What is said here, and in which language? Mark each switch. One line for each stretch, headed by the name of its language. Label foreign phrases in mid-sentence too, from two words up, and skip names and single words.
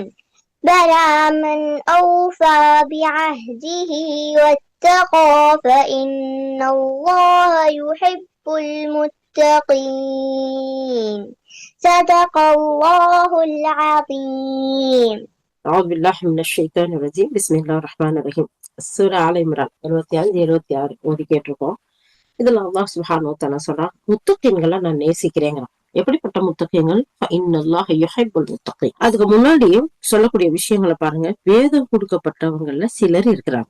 Arabic: بلى من أوفى بعهده واتقى فإن الله يحب المتقين. صدق الله العظيم. أعوذ بالله من الشيطان الرجيم. بسم الله الرحمن الرحيم.
Tamil: சூரா ஆல இம்ரான் 75-76 ஓதி கேட்டிருக்கோம். இதுல அல்லாஹ்
Arabic: سبحانه وتعالى
Tamil: சொல்றான், முத்தகீன்களை நான் நேசிக்கிறேங்கிறான். எப்படிப்பட்ட முத்தகீன்கள்?
Arabic: إن الله يحب المتقين.
Tamil: அதுக்கு முன்னாடி சொல்லக்கூடிய விஷயங்களை பாருங்க. வேதம் கொடுக்கப்பட்டவங்கள்ல சிலர் இருக்கிறாங்க.